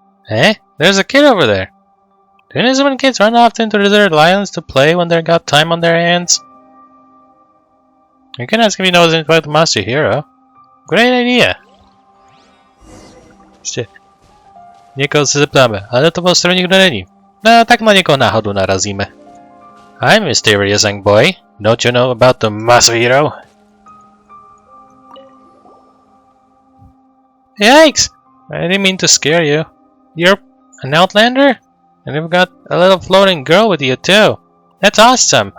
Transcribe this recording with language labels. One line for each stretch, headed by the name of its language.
English: Eh? There's a kid over there. Do Inazumy kids run off into the desert islands to play when they've got time on their hands? You can ask if he knows anything about the Masahiro. Great idea.
Czech: Ještě. Někoho se zeptáme, ale na tom ostrově nikdo není. No, tak na někoho náhodou narazíme.
English: Hi, mysterious young boy. Don't you know about the Masahiro? Yikes! I didn't mean to scare you. You're an outlander? And you've got a little floating girl with you too. That's awesome.